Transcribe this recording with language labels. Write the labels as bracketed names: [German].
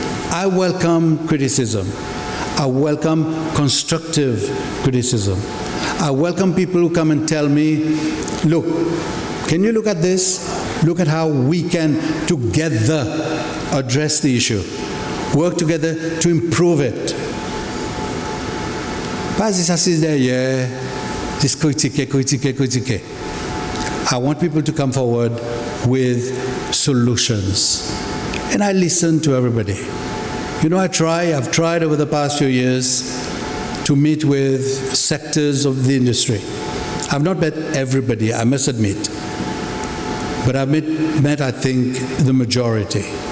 [English] I welcome criticism. I welcome constructive criticism. I welcome people who come and tell me, look, can you look at this? Look at how we can together address the issue. Work together to improve it. [French] Pas s'asseoir derrière, just critiquer. [English] I want people to come forward with solutions. And I listen to everybody. You know, I've tried over the past few years to meet with sectors of the industry. I've not met everybody, I must admit. But I've met, I think, the majority.